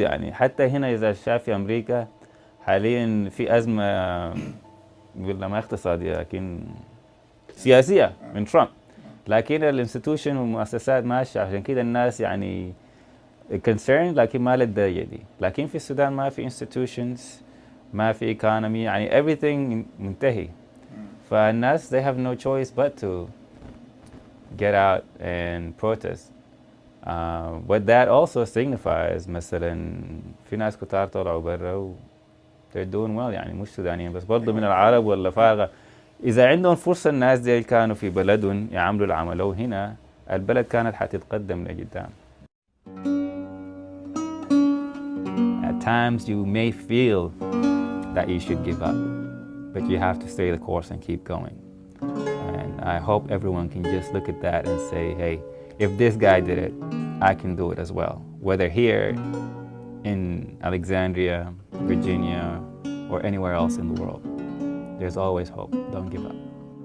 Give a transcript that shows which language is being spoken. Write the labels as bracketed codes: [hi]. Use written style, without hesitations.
[ar] يعني حتى هنا إذا شاف في أمريكا حاليا في أزمة ولا ما اقتصادية لكن سياسية من ترامب، لكن الانستتيوشن والمؤسسات ماشية، عشان كده الناس يعني concerned لكن ما للدرجة دي. لكن في السودان ما في institutions، ما في economy، يعني everything منتهي. فالناس [en] they have no choice but to get out and protest. What that also signifies [ar] مثلا في ناس كتار طلعوا برا [en] they're doing well، [ar] يعني مش سودانيين بس برضه من العرب ولا فارغة. إذا عندهم فرصة الناس دي كانوا في بلدهم يعملوا العمل هنا، البلد كانت حتتقدم لقدام. [en] times you may feel that you should give up, but you have to stay the course and keep going. And I hope everyone can just look at that and say, hey, if this guy did it, I can do it as well. Whether here in Alexandria, Virginia, or anywhere else in the world, there's always hope. Don't give up.